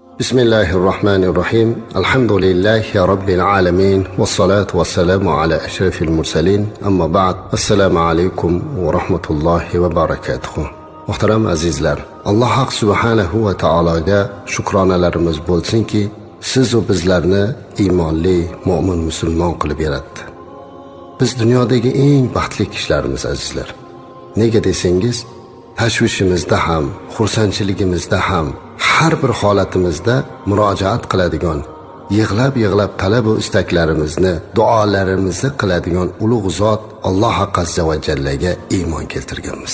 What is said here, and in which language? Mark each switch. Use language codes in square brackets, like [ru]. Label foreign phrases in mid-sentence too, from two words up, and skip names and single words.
[ar] بسم الله الرحمن الرحيم الحمد لله رب العالمين والصلاة والسلام على أشرف المرسلين أما بعد السلام عليكم ورحمة الله وبركاته. [uz] Muhtaram azizlar, Alloh haq [ar] سبحانه وتعالىga [uz] shukronalarimiz bo'lsinki, siz va bizlarni iymonli, mu'min musulmon qilib yaratdi. Biz dunyodagi eng baxtli kishilarimiz azizlar. Nega desangiz, tashvishimizda ham, xursandchiligimizda ham, har bir holatimizda murojaat qiladigan, yig'lab talab va istaklarimizni, duolarimizni qiladigan ulug' zot Alloh [ar] عز وجلga [uz] iymon keltirganmiz.